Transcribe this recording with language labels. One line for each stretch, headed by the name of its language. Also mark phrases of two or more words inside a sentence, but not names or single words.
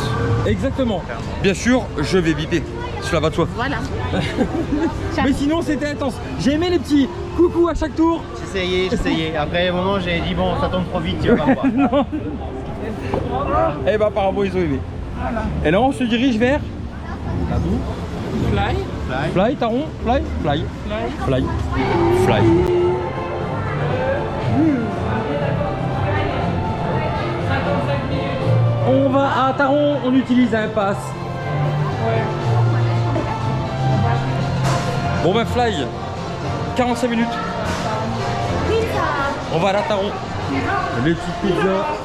French: Exactement. Bien sûr, je vais biper. Cela va de soi. Voilà. Mais sinon c'était intense. J'ai aimé les petits coucou à chaque tour. J'essayais. Après un moment j'ai dit bon ça tombe trop vite, tu vas pas voir. Non. Eh ben apparemment ils ont aimé. Voilà. Et là on se dirige vers Fly.
English: Fly, Taron, fly, fly, Fly. fly, fly.
French: On va à Taron, on utilise un pass. Ouais. Bon ben fly, 45 minutes. On va à la Taron. Les petites pizzas.